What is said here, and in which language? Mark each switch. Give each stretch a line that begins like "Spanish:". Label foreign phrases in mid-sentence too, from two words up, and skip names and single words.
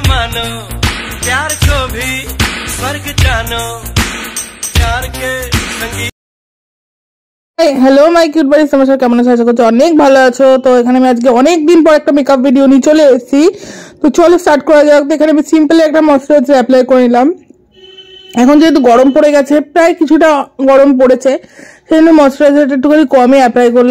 Hindi: मानो प्यार को भी स्वर्ग जानो प्यार के संगीत।
English: hello my cute
Bangla: বাড়ি, তোমার সবাই কেমন আছো? আশা করছি অনেক ভালো আছো। তো এখানে আমি আজকে অনেক দিন পর একটা মেকআপ ভিডিও নিয়ে চলে এসেছি। তো চলো স্টার্ট করা যাক। তো এখানে আমি সিম্পলি একটা ময়শ্চারাইজার অ্যাপ্লাই করে নিলাম। এখন যেহেতু গরম পড়ে গেছে, প্রায় কিছুটা গরম পড়েছে, সেই জন্য ময়শ্চারাইজারটা একটুখানি কমই অ্যাপ্লাই করলাম।